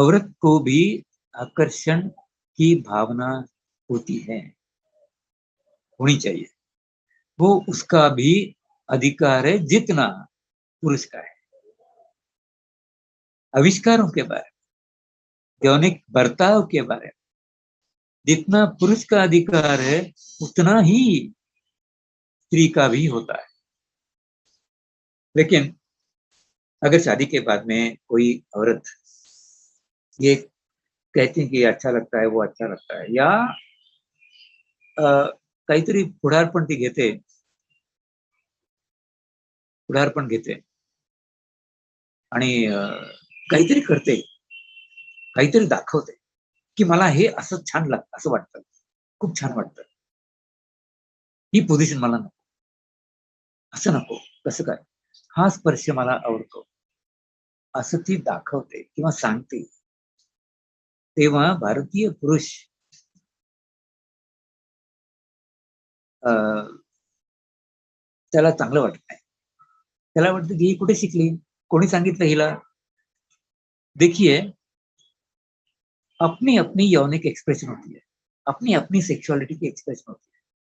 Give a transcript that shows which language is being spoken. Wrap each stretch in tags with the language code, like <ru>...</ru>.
<hi>औरत को भी आकर्षण की भावना होती है, होनी चाहिए, वो उसका भी अधिकार है जितना पुरुष का है। आविष्कारों के बारे में, यौनिक बर्ताव के बारे में। जितना पुरुष का अधिकार है उतना ही स्त्री का भी होता है। लेकिन अगर शादी के बाद में कोई औरत ये कहती है कि ये अच्छा लगता है, वो अच्छा लगता है, या काहीतरी</hi> <mr>पुढारपण घेते आणि काहीतरी करते, काहीतरी दाखवते की मला हे असं छान लागतं, असं वाटतं, खूप छान वाटतं, ही पोझिशन मला नको, असं नको, कसं काय, हा स्पर्श मला आवडतो, असं ती दाखवते किंवा सांगते, तेव्हा भारतीय पुरुष त्याला चांगलं वाटत नाही. त्याला वाटतं की ही कुठे शिकली, कोणी सांगितलं हिला.</mr> <hi>देखिए, अपनी अपनी यौनिक एक्सप्रेशन होती है, अपनी अपनी सेक्सुअलिटी की एक्सप्रेशन होती है.</hi>